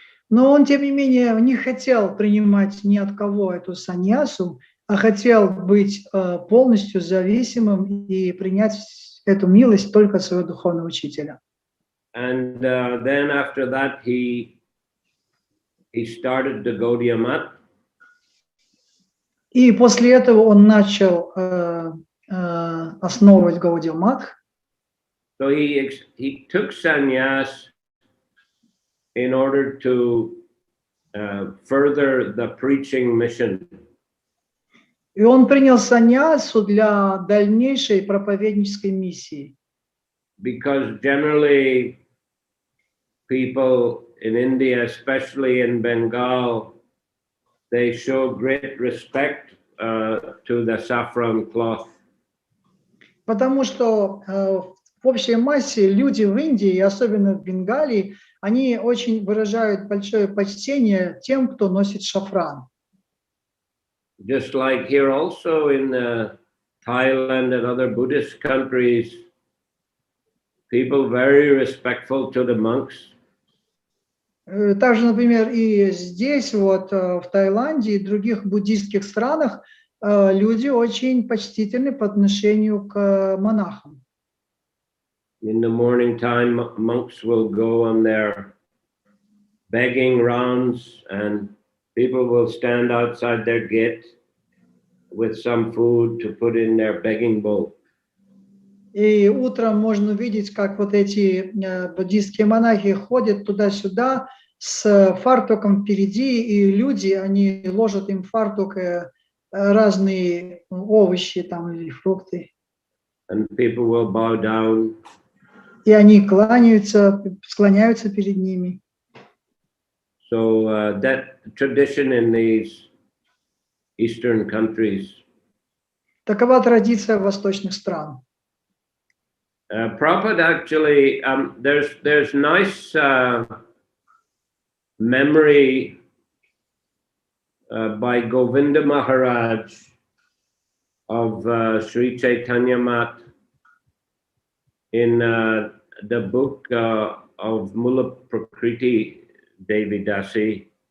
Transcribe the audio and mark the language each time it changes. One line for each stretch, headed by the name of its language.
Russian: Но он, тем не менее, не хотел принимать ни от кого эту саньясу, а хотел быть полностью зависимым и принять эту милость только от своего духовного учителя.
English: And then after that, he started the Gaudiya Mat.
Russian: И после этого он начал основывать Гаудия Мат.
English: So he took sannyas in order to further the preaching mission.
Russian: И он принял саньясу для дальнейшей проповеднической миссии.
English: Because generally people in India, especially in Bengal, they show great respect to the saffron cloth.
Russian: Потому что в общей массе люди в Индии, особенно в Бенгалии, они очень выражают большое почтение тем, кто носит шафран.
English: Just like here also in Thailand and other Buddhist countries, people very respectful to the monks.
Russian: Также, например, и здесь, вот в Таиланде и других буддийских странах, люди очень почтительны по отношению к монахам.
English: In the morning time, monks will go on their begging rounds, and people will stand outside their gate with some food to put in their begging bowl.
Russian: И утром можно увидеть, как вот эти буддийские монахи ходят туда-сюда с фартуком впереди, и люди, они ложат им в фартук разные овощи там или фрукты.
English: And people will bow down.
Russian: И они кланяются, склоняются перед ними.
English: So that tradition in these Eastern countries.
Russian: Такова традиция восточных стран.
English: Prabhupada actually, there's nice memory by Govinda Maharaj of Sri Chaitanya Mat in the book of Mula Prakriti Devi Dasi.